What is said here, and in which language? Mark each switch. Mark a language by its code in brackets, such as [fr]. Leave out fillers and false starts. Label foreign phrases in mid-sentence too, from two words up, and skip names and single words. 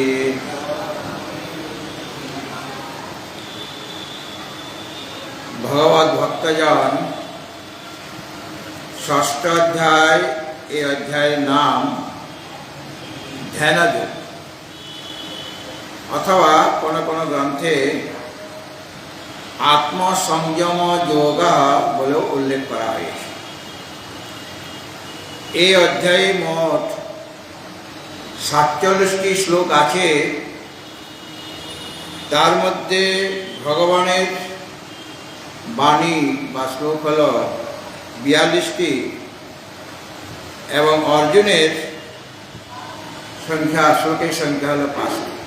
[bn] ভগবত ভক্তজন ষষ্ঠ অধ্যায় এ অধ্যায় নাম ধ্যানযোগ অথবা কোন কোন গ্রন্থে আত্মসংযম যোগ বলে উল্লেখ করা হয়েছে। এই অধ্যায়ে মোট 47টি শ্লোক আছে। তার মধ্যে ভগবানের বাণী বা শ্লোক হল 42টি এবং অর্জুনের সংখ্যা শ্লোকের সংখ্যা হল 5টি।